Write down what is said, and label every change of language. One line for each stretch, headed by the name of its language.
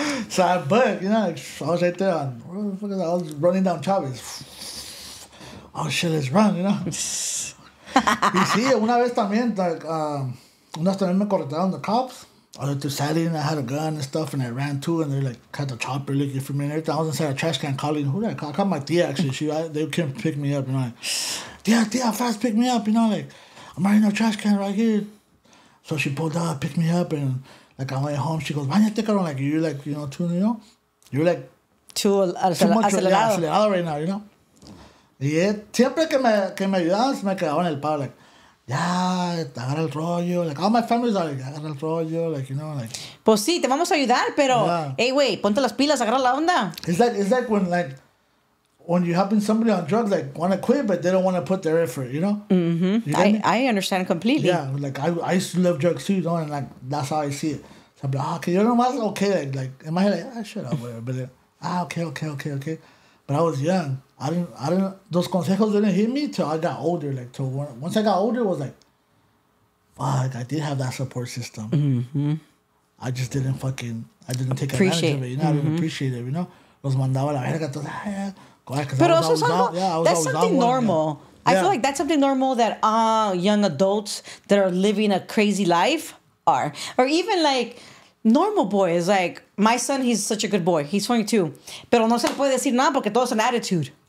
English: So I bugged, you know, like, I was right there on, I was running down Chavez. Oh, shit, let's run, you know.
Spanish: Y sí, una vez también, like, una vez también me corretaron
English: the cops. I was just and I had a gun and stuff, and I ran too, and they like had the chopper looking for me and everything. I was inside a trash can calling, who did I call? I called my tia, actually. They came to pick me up, you know, like, tia, fast, pick me up, you know, like, I'm right in a trash can right here. So she pulled up, picked me up, and like, I went home, she goes,
Spanish: bañate, cabrón,
English: like, you're like, you know, you're like, too acelerado right now, you know.
Spanish: Y siempre que me ayudaban, me quedaban el palo, like, ya, agarra el rollo.
English: Like, all my families are like,
Spanish: agarra el rollo,
English: like, you know, like.
Spanish: Pues sí, te vamos a ayudar, pero, hey, güey, ponte las pilas, agarra la onda.
English: It's like when you're helping somebody on drugs, like, want to quit, but they don't want to put their effort, you know? Mm-hmm. I understand completely. Yeah, like, I used to love drugs too, you know, and like, that's how I see it. So I'm like, okay, you know what? Okay, like, in my head, like, shut up, whatever. But then, okay. But I was young. I didn't. Those consejos didn't hit me till I got older. Like, till once I got older, it was like, fuck, I did have that support system. Mm-hmm. I just didn't take advantage of it. You know, I didn't appreciate it. You know,
Spanish: los mandaba la verga.
English: But also, that's something normal. I feel like that's something normal that young adults that are living a crazy life are, or even like. Normal boys, like my son, he's such a good boy. He's 22.
Spanish: Pero no se le puede decir nada porque todo es
English: an attitude.